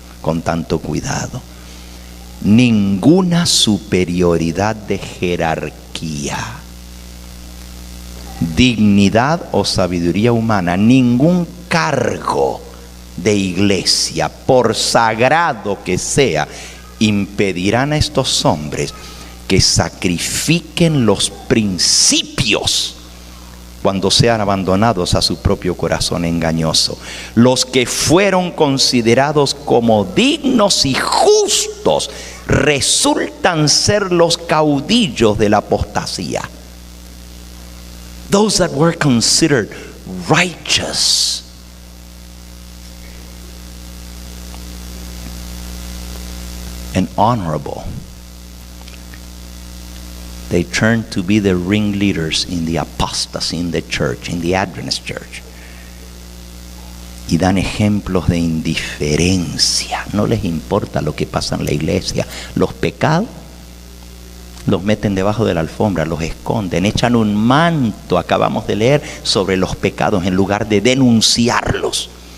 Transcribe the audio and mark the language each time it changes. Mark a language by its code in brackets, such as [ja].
[es] con tanto cuidado. Ninguna superioridad de jerarquía, dignidad o sabiduría humana, ningún cargo de iglesia, por sagrado que sea, impedirán a estos hombres que sacrifiquen los principios cuando sean abandonados a su propio corazón engañoso. Los que fueron considerados como dignos y justos resultan ser los caudillos de la apostasía. [en] Those that were considered righteous and honorable, they turn to be the ringleaders in the apostasy in the church, in the Adventist church. [es] Y dan ejemplos de indiferencia. No les importa lo que pasa en la iglesia. Los pecados los meten debajo de la alfombra, los esconden, echan un manto, acabamos de leer, sobre los pecados en lugar de denunciarlos.